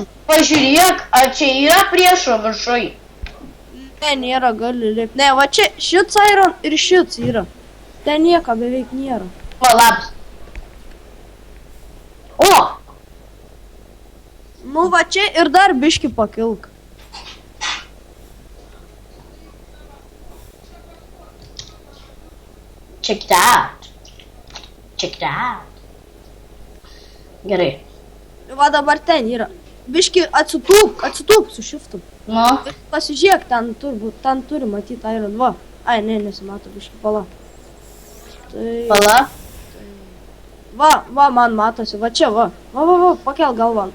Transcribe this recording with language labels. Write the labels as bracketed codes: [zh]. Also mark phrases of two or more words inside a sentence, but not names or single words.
[lt] Pažiūrėk, ar čia yra priešo viršui. Ne, nėra, gali lipti. Ne, va čia šits Iron ir šits yra. Ten nieko beveik nėra. O, labas. O, Nu va čia ir dar biškį pakilk. [en] check it out. Check it out. [lt] Gerai. Va dabar ten yra. Biškį atsitūp su šiftu. Nu, Pasižiūrėk, ten turi matyti Iron 2. Ai, ne, nesimato, biškį pala. Tai... pala. Va, man matosi, va čia, va. Va, pakel galvą.